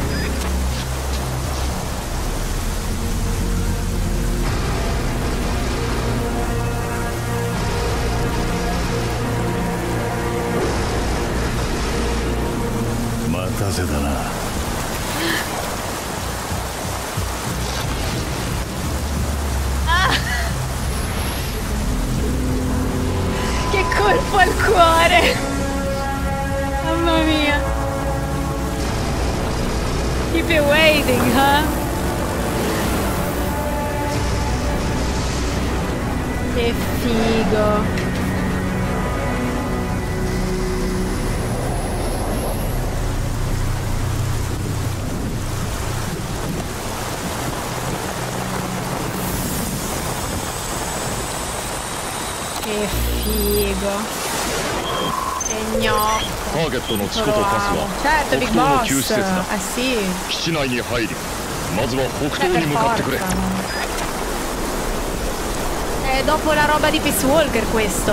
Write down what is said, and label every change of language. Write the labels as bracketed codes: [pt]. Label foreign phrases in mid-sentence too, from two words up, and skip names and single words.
[ja] 待たせたな。 [it] Che colpo al cuore! Mamma mia! [en] Keep it waiting, huh? [it] Che figo! Che figo! Che gnocco! [ja] ターゲットのチコとパスは [it] certo, Big [ja] 北東の Boss! 救出設だ。 [it] Ah sì! [ja] 基地内に入り [it] Per forza. È dopo la roba di Peace Walker questo.